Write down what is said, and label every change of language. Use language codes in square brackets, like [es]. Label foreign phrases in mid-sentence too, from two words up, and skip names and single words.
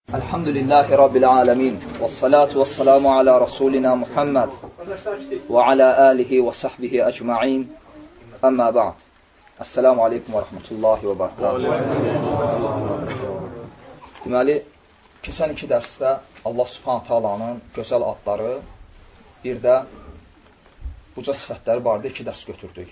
[ar] الحمد لله رب العالمين. والصلاة والسلام على رسولنا محمد وعلى آله وصحبه أجمعين. أما بعد. السلام عليكم ورحمة الله وبركاته. [az] Deməli, keçən iki dərsdə Allah Subhanahu Taala'nın gözəl adları, bir də uca sifətləri barədə iki dərs götürdük.